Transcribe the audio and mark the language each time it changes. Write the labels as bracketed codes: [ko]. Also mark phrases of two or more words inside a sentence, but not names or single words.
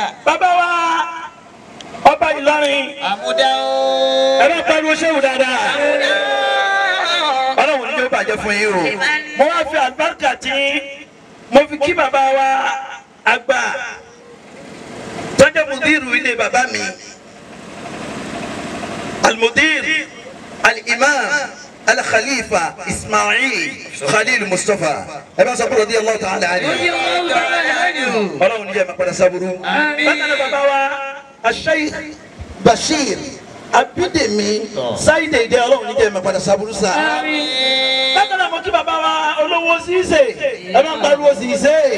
[yo] Bàbá wa ọba Ìlọrin. Amudan. Ẹ bá pariwo ṣéwù dáadáa. Ọlọ́run ní yóò bàjẹ́ fún yín o. Mo wá fi àlùbáríkà tí mo fi kí bàbá wa àgbà tó jẹ́ mùdírù ilé bàbá mi. Al-Mudir Al-Imam Al-Khalifa Ismail Khalil Mustafa. Ẹ bá sọ pé [ar] رضي الله تعالى عنه. [yo] Ọlọ́run ní jẹ́ máa padà sábúrú. Bákan náà bàbá wa Sheikh Bashir Abidemi Saide ìdí Ọlọ́run ní jẹ́ máa padà sábúrú sá. Bákan náà mo kí bàbá wa olówó Zize. Ẹ bá ń pariwo Zize.